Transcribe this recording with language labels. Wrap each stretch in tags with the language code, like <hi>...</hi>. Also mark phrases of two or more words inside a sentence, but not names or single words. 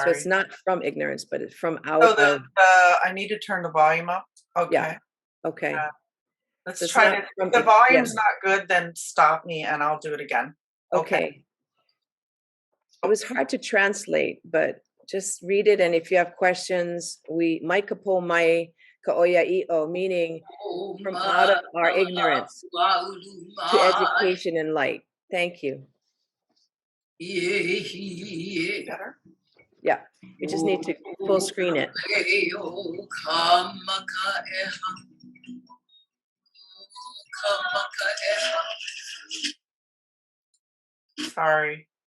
<en>So it's not from ignorance, but it's from out of. I need to turn the volume up. Okay. Yeah. Okay. Let's try it. If the volume's not good, then stop me and I'll do it again. Okay. It was hard to translate, but just read it. And if you have questions,</en> <haw>mai kapo mai kaʻoiaʻiʻo,</haw> <en>meaning from out of our ignorance to education and light. Thank you. Better? Yeah, we just need to full screen it. Sorry.</en>